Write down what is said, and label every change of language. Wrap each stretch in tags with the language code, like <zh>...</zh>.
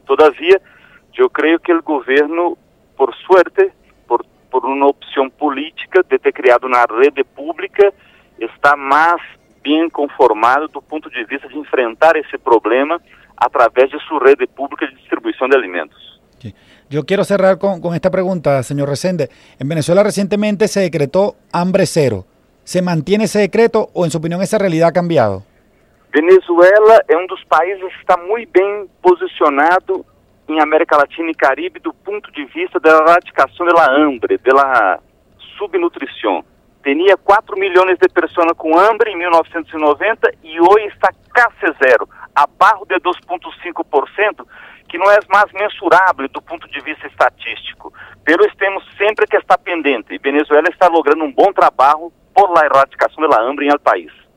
<pt>Todavia, eu creio que o governo,</pt> <es>por suerte,</es> <pt>por uma opção política de ter criado uma rede pública, está mais bem conformado do ponto de vista de enfrentar esse problema através de sua rede pública de distribuição de alimentos.</pt> <es>Yo quiero cerrar con esta pregunta, señor Resende. En Venezuela recientemente se decretó hambre cero. ¿Se mantiene ese decreto o, en su opinión, esa realidad ha cambiado? Venezuela es uno de los países que está muy bien posicionado en América Latina y Caribe desde el punto de vista de la erradicación de la hambre, de la subnutrición. Tenía 4 millones de personas con hambre en 1990 y hoy está casi cero, abajo de 2,5%.</es> <pt>Que não é mais mensurável do ponto de vista estatístico. Pero temos sempre que estar pendente. E Venezuela está logrando um bom trabalho por la erradicação</pt> <es>de la hambre em el país.</es>